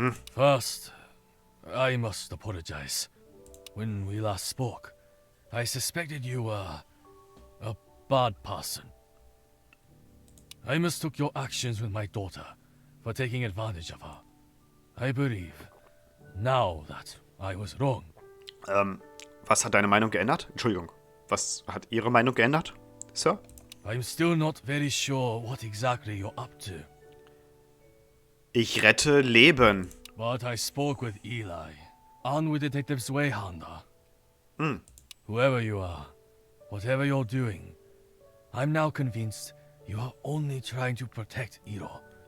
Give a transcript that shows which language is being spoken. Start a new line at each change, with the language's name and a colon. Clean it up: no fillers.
English: First, I must apologize. When we last spoke, I suspected you were a bad person. I mistook your actions with my daughter for taking advantage of her. I believe now that I was wrong.
German: Was hat deine Meinung geändert? Entschuldigung. Was hat Ihre Meinung geändert, Sir?
English: I'm still not very sure what exactly you're up to.
German: Ich rette Leben.
English: But I spoke with Eli, and with Detective Zweihander. Whoever you are, whatever you're doing, I'm now convinced you are only trying to protect Iro.